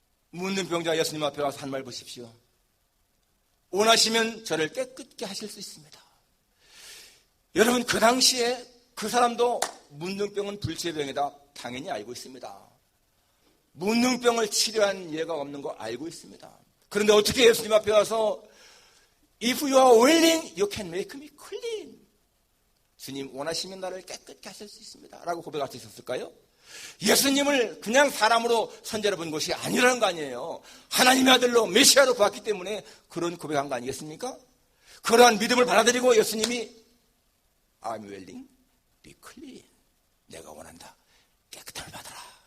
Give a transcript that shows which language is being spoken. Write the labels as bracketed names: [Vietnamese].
[Korean] 문둥병자 예수님 앞에 와서 한 말 보십시오. 원하시면 저를 깨끗게 하실 수 있습니다. 여러분 그 당시에 그 사람도 문둥병은 불치병이다 당연히 알고 있습니다. 문둥병을 치료한 예가 없는 거 알고 있습니다. 그런데 어떻게 예수님 앞에 와서 [English] If you are willing, you can make me clean. [Korean] 주님 원하시면 나를 깨끗게 하실 수 있습니다. 라고 고백할 수 있었을까요? 예수님을 그냥 사람으로 선제로 본 것이 아니라는 거 아니에요. 하나님의 아들로 메시아로 보았기 때문에 그런 고백한 거 아니겠습니까? 그러한 믿음을 받아들이고 예수님이 [English] I'm willing, be clean. [Korean] 내가 원한다. 깨끗함을 받아라.